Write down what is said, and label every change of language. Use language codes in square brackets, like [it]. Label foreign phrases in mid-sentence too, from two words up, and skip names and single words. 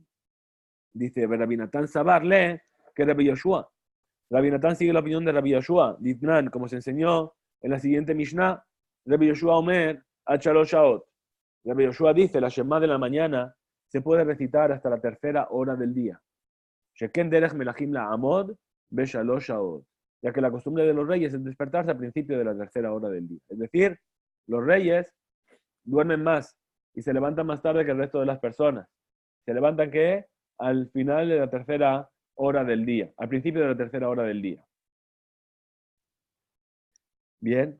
[es] Dice Rabbi Natán Sabarle que Rabbi Yoshua. Rabbi Natán sigue la opinión de Rabbi Yoshua. Ditnan, como se enseñó en la siguiente Mishnah, Rabbi Yoshua [he] אומר עד שלש שעות. [es] Rabbi Yoshua dice, la Shema de la mañana se puede recitar hasta la 3ª hora del día. [he] שכן דרך מלכים לעמוד בשלש שעות. [es] ya que la costumbre de los reyes es despertarse al principio de la tercera hora del día. Es decir, los reyes duermen más y se levantan más tarde que el resto de las personas. ¿Se levantan qué? Al final de la tercera hora del día, al principio de la tercera hora del día. Bien.